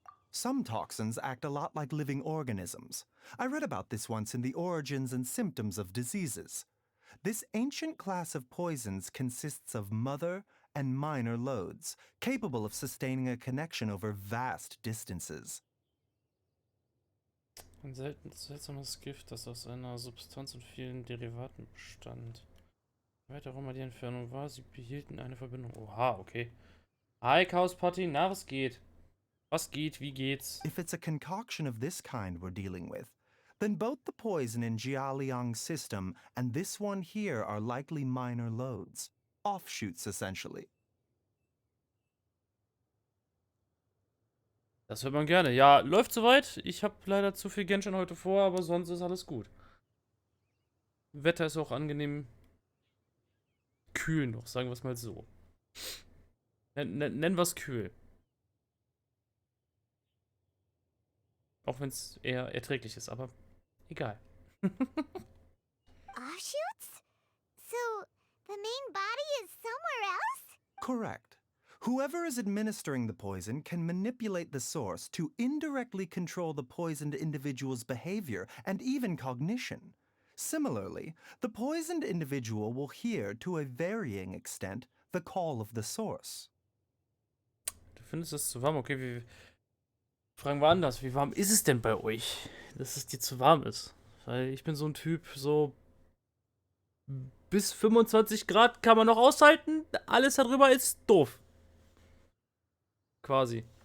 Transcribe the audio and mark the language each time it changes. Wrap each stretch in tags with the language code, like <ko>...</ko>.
<en>Some toxins act a lot like living organisms. I read about this once in the Origins and Symptoms of Diseases. This ancient class of poisons consists of mother and minor loads, capable of sustaining a connection over vast distances.</en> <de>Ein seltsames Gift, das aus einer Substanz und vielen Derivaten bestand. Weiter auch immer die Entfernung war, sie behielten eine Verbindung. Oha, okay. Hi, Chaos Party, na, was geht? Was geht, wie geht's?</de> <en>If it's a concoction of this kind we're dealing with, then both the poison in Jialiang's system and this one here are likely minor loads. Offshoots, essentially.</en> <de>Das hört man gerne. Ja, läuft soweit. Ich habe leider zu viel Genshin heute vor, aber sonst ist alles gut. Wetter ist auch angenehm kühl noch, sagen wir es mal so. Nennen wir es kühl. Auch wenn es eher erträglich ist, aber egal.</de> <en>Offshoots? So, the main body is somewhere else? Correct. Whoever is administering the poison can manipulate the source to indirectly control the poisoned individual's behavior and even cognition. Similarly, the poisoned individual will hear, to a varying extent, the call of the source.</en> <de>Du findest es zu warm? Okay, fragen wir anders. Wie warm ist es denn bei euch, dass es dir zu warm ist? Weil ich bin so ein Typ, so bis 25 Grad kann man noch aushalten. Alles darüber ist doof. Quasi.</de>